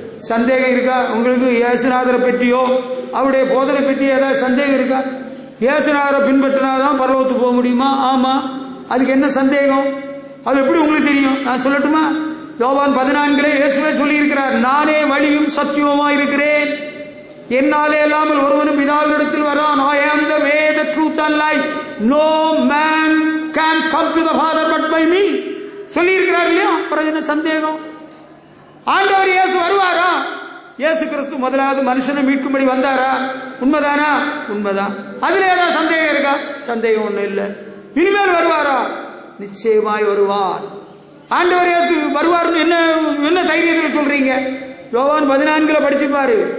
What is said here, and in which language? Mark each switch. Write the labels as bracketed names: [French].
[Tamil] சந்தேகம் இருக்கா உங்களுக்கு? இயேசுநாதரை பற்றியோ அவருடைய போதனை பற்றியோ ஏதாவது சந்தேகம் இருக்கா? இயேசுநாதரை பின்பற்றினாதான் பரலோகத்துக்கு போக முடியுமா? ஆமா. அதுக்கு என்ன சந்தேகம்? அது எப்படி உங்களுக்கு தெரியும்? நான் சொல்லட்டுமா? யோவான் 14 இயேசுவே சொல்லி இருக்கிறார், நானே வழியும் சத்தியமா இருக்கிறேன், என்னாலே இல்லாமல் ஒருவனும் பிதாவினிடத்தில் வரான். [English] I am the way, the truth and life. No man can come to the Father but by me. [Tamil] சொல்லி இருக்கிறார் இல்லையா? அப்புறம் என்ன சந்தேகம்? ஆண்டவர் இயேசு வருவாரா? இயேசு கிறிஸ்து முதலாவது மனுஷனை மீட்கும்படி வந்தாரா? உண்மைதானா? உண்மைதான். அதுல ஏதாவது சந்தேகம் இருக்கா? சந்தேகம் ஒண்ணு இல்ல. இனிமேல் வருவாரா? நிச்சயமாய் வருவார். ஆண்டவர் இயேசு வருவார்னு என்ன தைரியத்தில் சொல்றீங்க? யோவான் 14 படிச்சுப்பாரு.